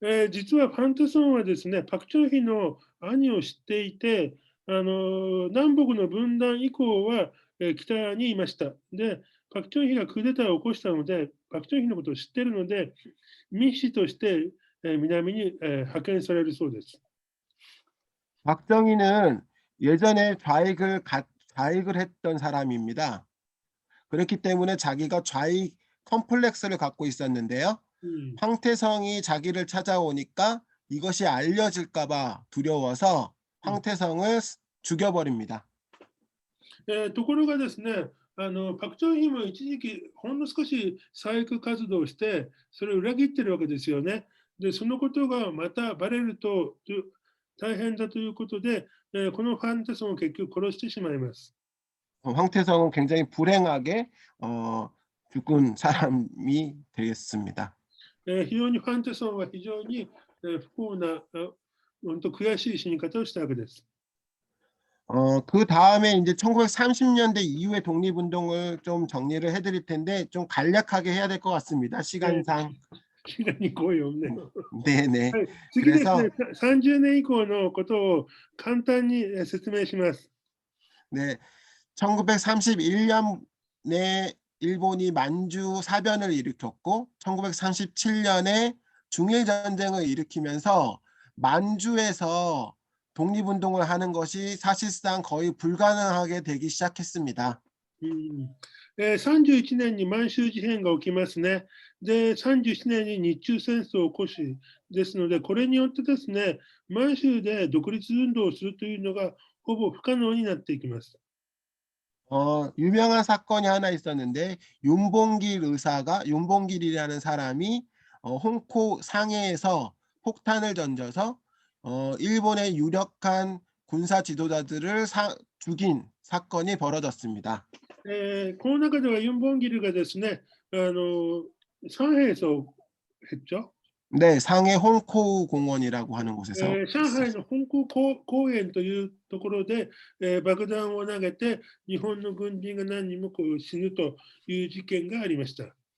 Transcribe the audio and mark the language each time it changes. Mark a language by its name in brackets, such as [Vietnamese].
[Japanese] 実はファンテソンはですね、パク・チョンヒの兄を知っていて、南北の分断以降は、北にいました。で、パク・チョンヒがクーデターを起こしたので、パク・チョンヒのことを知っているので、密使として、南に、派遣されるそうです。 [Korean] 박정희는 예전에 좌익을 했던 사람입니다. 그렇기 때문에 자기가 좌익 컴플렉스를 갖고 있었는데요. うん。 황태성이 자기를 찾아오니까 이것이 알려질까봐 두려워서 황태성을 죽여버립니다. [Japanese] ところがですね、パク・チョンヒも一時期、ほんの少し左翼活動をして、それを裏切ってるわけですよね。で、そのことがまたバレると大変だということで、このファンテソンを結局殺してしまいます。 [Korean] 황태성은 굉장히 불행하게 죽은 사람이 되겠습니다. [Japanese] 非常にファンテソンは非常に不幸な、本当悔しい死に方をしたわけです。 [Korean] 그 다음에 이제 1930년대 이후의 독립운동을 좀 정리를 해드릴 텐데 좀 간략하게 해야 될 것 같습니다. 시간상. 気がにこいよね。 네네. [Japanese] はい、次ですね、 [Korean] 그래서 [Japanese] 30年以降のことを簡単に説明します。 [Korean] 네, 1931년에 일본이 만주 사변을 일으켰고 1937년에 중일전쟁을 일으키면서 만주에서 독립운동을 하는 것이 사실상 거의 불가능하게 되기 시작했습니다. [Japanese] 31年に満州事変が起きますね。で、37年に日中戦争を起こしですので、これによってですね、満州で独立運動をするというのがほぼ不可能になっていきます。 [Korean] 유명한 사건이 하나 있었는데 윤봉길이라는 사람이 홍콩 상해에서 폭탄을 던져서 일본의 유력한 군사 지도자들을 죽인 사건이 벌어졌습니다. [Japanese] この中ではユン・ボンギルがですね、上海を [Korean] 했죠. 네, 상해 홍콩 공원이라고 하는 곳에서 [Japanese] 上海の香港公園というところで、爆弾を投げて日本の軍人が何人も死ぬという事件がありました。